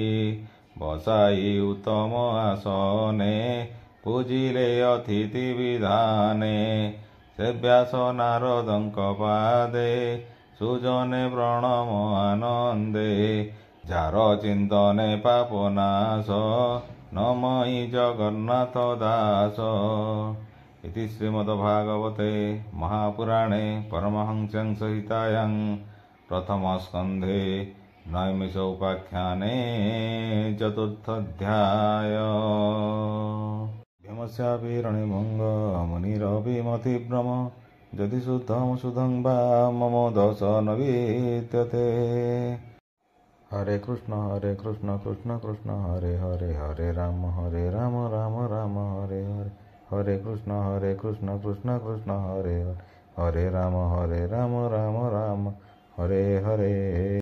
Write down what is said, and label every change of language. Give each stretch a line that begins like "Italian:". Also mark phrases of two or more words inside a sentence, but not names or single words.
Odia: ବସାଇ ଉତ୍ତମ ଆସନେ ପୂଜିଲେ ଅତିଥି ବିଧାନେ। ସେ ବ୍ୟାସ ନାରଦଙ୍କ ପାଦେ ସୁଜନେ ପ୍ରଣମ ଆନନ୍ଦେ। ଯାର ଚିନ୍ତନେ ପାପ ନାଶ ନମଇ ଜଗନ୍ନାଥ ଦାସ।
Sanskrit: इति श्रीमद्भागवते महापुराणे परमहंस्यां संहितायां प्रथमस्कन्धे नैमिषोपाख्याने चतुर्थोऽध्याय। भीमस्यापि रणिभङ्ग मुनिरभिमतिभ्रम। यदि शुद्धं शुद्धं वा मम दोष न विद्यते। हरे कृष्ण कृष्ण कृष्ण हरे हरे हरे राम राम राम हरे हरे। हरे कृष्ण कृष्ण कृष्ण हरे हरे। हरे राम राम राम हरे हरे।